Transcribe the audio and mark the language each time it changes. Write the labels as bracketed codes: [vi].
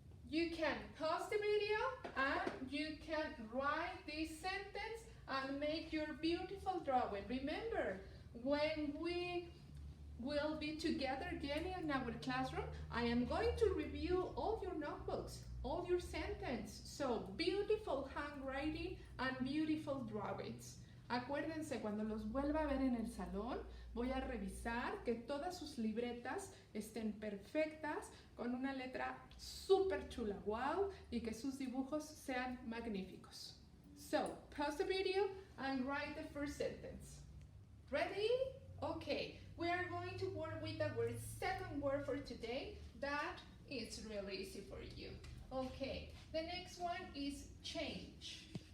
[en] You can pause the video and you can write this sentence and make your beautiful drawing. Remember, when we will be together again in our classroom, I am going to review all your notebooks, all your sentences. So, beautiful handwriting and beautiful drawings. [es] Acuérdense, cuando los vuelva a ver en el salón, voy a revisar que todas sus libretas estén perfectas, con una letra súper chula, wow, y que sus dibujos sean magníficos. [en] So, pause the video and write the first sentence. Ready? Okay, we are going to work with our second word for today. That is really easy for you. Okay, the next one is change.